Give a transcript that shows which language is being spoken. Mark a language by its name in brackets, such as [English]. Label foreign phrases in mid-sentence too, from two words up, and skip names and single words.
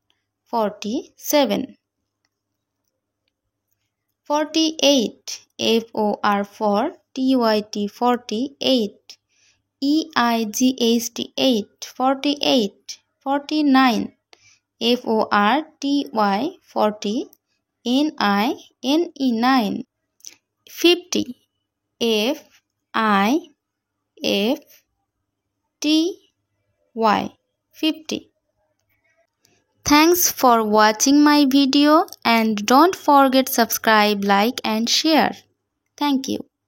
[English] 47 48 F-O-R-4-T-Y-T 48 E-I-G-H-T 8 48 49 F-O-R-T-Y 40 N-I-N-E 9 50 F-I-F-T-Y 50. Thanks for watching my video and don't forget subscribe, like and share. Thank you.